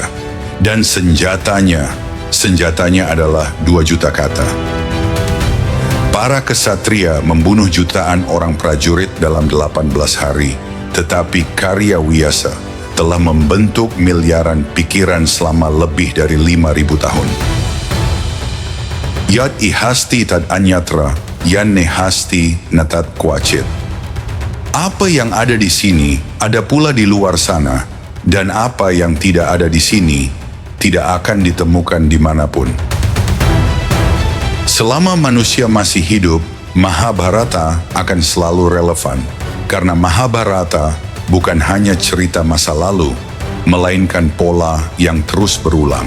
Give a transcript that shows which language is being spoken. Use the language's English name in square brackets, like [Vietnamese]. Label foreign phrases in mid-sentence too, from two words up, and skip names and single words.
[Indonesian] Dan senjatanya adalah 2 juta kata. Para kesatria membunuh jutaan orang prajurit dalam 18 hari, tetapi karya Wiyasa telah membentuk miliaran pikiran selama lebih dari 5.000 tahun. [Sanskrit] Yat ihasti tad anyatra, yan nehasti natat kuacit. [Indonesian] Apa yang ada di sini ada pula di luar sana, dan apa yang tidak ada di sini tidak akan ditemukan dimanapun. Selama manusia masih hidup, Mahabharata akan selalu relevan, karena Mahabharata bukan hanya cerita masa lalu, melainkan pola yang terus berulang.